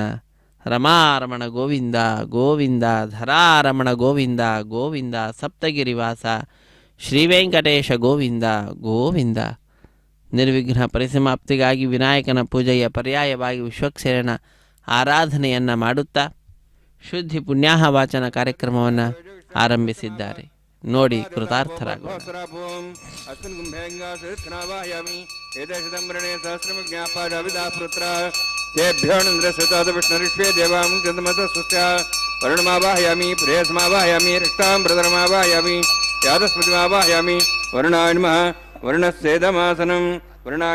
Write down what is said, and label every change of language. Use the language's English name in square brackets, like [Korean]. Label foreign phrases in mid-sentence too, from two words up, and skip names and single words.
[Kannada] ರಮಾರಮಣ ಗೋವಿಂದ ಗೋವಿಂದ, ಧರಾರಮಣ ಗೋವಿಂದ ಗೋವಿಂದ, ಸಪ್ತಗಿರಿವಾಸ ಶ್ರೀ ವೆಂಕಟೇಶ ಗೋವಿಂದ ಗೋವಿಂದ. ನಿರ್ವಿಘ್ನ ಪರಿಸಮಾಪ್ತಿಗಾಗಿ ವಿನಾಯಕನ ಪೂಜೆಯ ಪರ್ಯಾಯವಾಗಿ ವಿಶ್ವಕ್ಸೇನನ ಆರಾಧನೆಯನ್ನು ಮಾಡುತ್ತಾ ಶುದ್ಧಿ ಪುಣ್ಯಾಹ ವಾಚನ ಕಾರ್ಯಕ್ರಮವನ್ನು ಆರಂಭಿಸಿದ್ದಾರೆ. ನೋಡಿ ಕೃತಾರ್ಥರಾಗೋಣ. [Sanskrit] वर्णमावाहयामि प्रेयसमावाहयामि रक्ताम्बरधरमावाहयामि यादस्मृतिमावाहयामि वर्णाय नमः वर्णस्येदमासनं वर्णाय